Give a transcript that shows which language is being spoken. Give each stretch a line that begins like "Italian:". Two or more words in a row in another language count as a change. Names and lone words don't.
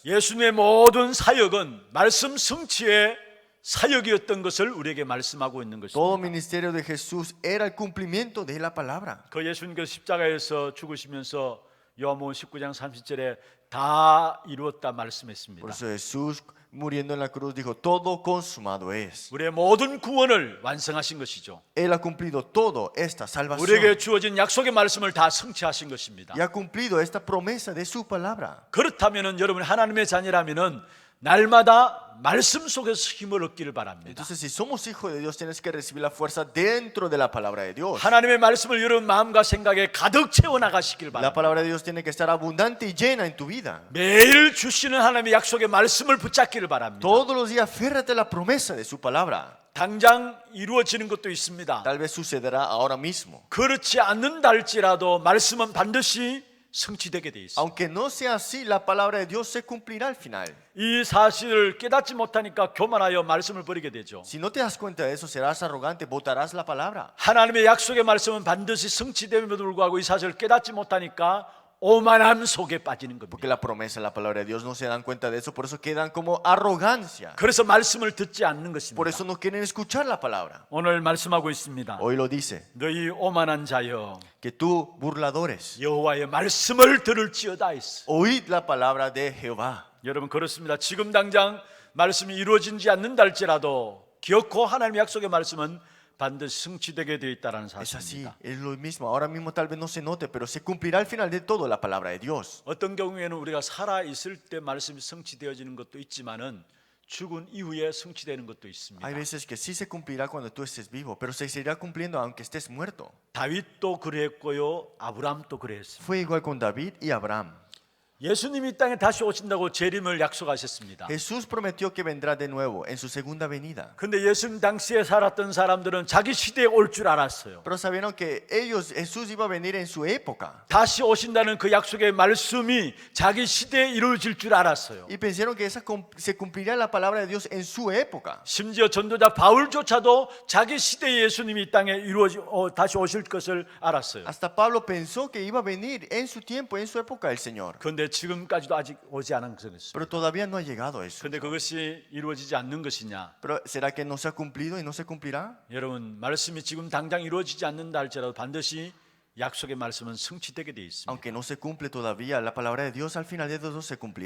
Korean: 예수님의 모든 사역은 말씀 성취의 사역이었던 것을 우리에게 말씀하고 있는
Spanish: Todo
Korean: 것입니다.
Spanish: ministerio de Jesús era el cumplimiento de la palabra.
Korean: 그 예수님께서 십자가에서 죽으시면서 요한복음 19장 30절에 다 이루었다 말씀했습니다.
Spanish: Por eso Jesús muriendo en la cruz dijo, todo consumado es.
Korean: 우리의 모든 구원을 완성하신 것이죠.
Spanish: Él ha cumplido todo esta salvación
Korean: 우리에게 주어진 약속의 말씀을 다 성취하신 것입니다.
Spanish: y ha cumplido esta promesa de su palabra.
Korean: 그렇다면은 여러분 하나님의 자녀라면은 날마다 말씀 속에서 힘을 얻기를 바랍니다.
Spanish: Entonces, si somos hijos de Dios, tienes que recibir la fuerza dentro de la palabra de Dios.
Korean: 하나님의 말씀을 여러분 마음과 생각에 가득 채워 나가시길
Spanish: La
Korean: 바랍니다.
Spanish: palabra de Dios tiene que estar abundante y llena en tu vida.
Korean: 매일 주시는 하나님의 약속의 말씀을 붙잡기를 바랍니다.
Spanish: Todos los días aférrate a la promesa de su palabra.
Korean: 당장 이루어지는 것도 있습니다.
Spanish: Tal vez sucederá ahora mismo.
Korean: 그렇지 않는다 할지라도 말씀은 반드시 성취되게 돼 있습니다.
Spanish: Aunque no sea así, la palabra de Dios se cumplirá al final.
Korean: 이 사실을 깨닫지 못하니까 교만하여 말씀을 버리게 되죠.
Spanish: Si no te das cuenta de eso, serás arrogante, botarás la palabra.
Korean: 하나님의 약속의 말씀은 반드시 성취됨에도 불구하고 이 사실을 깨닫지 못하니까 오만함 속에 빠지는
Spanish: Porque
Korean: 겁니다.
Spanish: la promesa, la palabra de Dios no se dan cuenta de eso, por eso quedan como arrogancia.
Korean: 그래서 말씀을 듣지 않는
Spanish: Por
Korean: 것입니다.
Spanish: eso no quieren escuchar la palabra.
Korean: 오늘 말씀하고 있습니다.
Spanish: Hoy lo dice,
Korean: 너희 오만한 자여
Spanish: que tú, burladores,
Korean: 여호와의 말씀을 들을지어다 했어.
Spanish: oíd la palabra de Jehová.
Korean: 여러분 그렇습니다. 지금 당장 말씀이 이루어지지 않는다 할지라도 기어코 하나님의 약속의 말씀은 반드시 성취되게 되어 있다는
Spanish: Es así,
Korean: 사실입니다.
Spanish: es lo mismo. Ahora mismo tal vez no se note, pero se cumplirá al final de todo la palabra de Dios.
Korean: 어떤 경우에는 우리가 살아 있을 때 말씀이 성취되어지는 것도 있지만은 죽은 이후에 성취되는 것도 있습니다.
Spanish: Hay veces que sí se cumplirá cuando tú estés vivo, pero se seguirá cumpliendo aunque estés muerto.
Korean: 다윗도 그랬고요, 아브라함도 그랬습니다.
Spanish: Fue igual con David y Abraham.
Korean: 예수님이 이 땅에 다시 오신다고 재림을 약속하셨습니다.
Spanish: Jesús prometió que vendrá de nuevo en su segunda venida.
Korean: 근데 예수님 당시에 살았던 사람들은 자기 시대에 올 줄 알았어요.
Spanish: Pero sabieron que Jesús iba a venir en su época.
Korean: 다시 오신다는 그 약속의 말씀이 자기 시대에 이루어질 줄 알았어요.
Spanish: Y pensaron que se cumpliría la palabra de Dios en su época.
Korean: 심지어 전도자 바울조차도 자기 시대에 예수님이 이 땅에 다시 오실 것을 알았어요.
Spanish: Hasta Pablo pensó que iba a venir en su tiempo, en su época el Señor.
Korean: 그런데 그런데 지금까지도 아직 오지 않은 것입니다.
Spanish: Pero todavía no ha llegado a eso.
Korean: 그런데 그것이 이루어지지 않는 것이냐?
Spanish: Pero ¿será que no se ha cumplido y no se cumplirá?
Korean: 여러분, 말씀이 지금 당장 이루어지지 않는다 할지라도 반드시 약속의 말씀은 성취되게 되어 있습니다.
Spanish: Aunque no se cumple todavía, la palabra de Dios al final de todo se cumplirá.